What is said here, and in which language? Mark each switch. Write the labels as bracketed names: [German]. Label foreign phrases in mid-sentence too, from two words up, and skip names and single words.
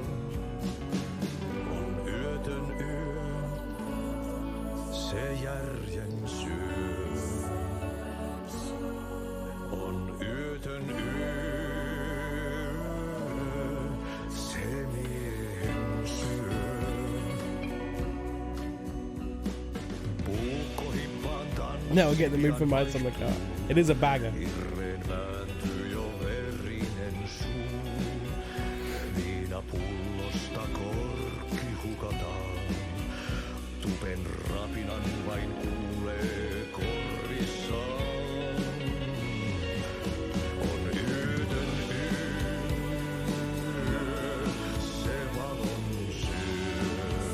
[Finnish] On yötön yö, se järjen syö. On yötön yö, se miehen syö. Puukko hippaan tanssii. No, [English] we'll get the move from Miles on the car. It is a banger. [Finnish] Hirreen vääntyy jo verinen suu. Viinapullosta korkki hukataan. tupen rapinan vain kuulee korvissaan. On yötön yö, se valon syö.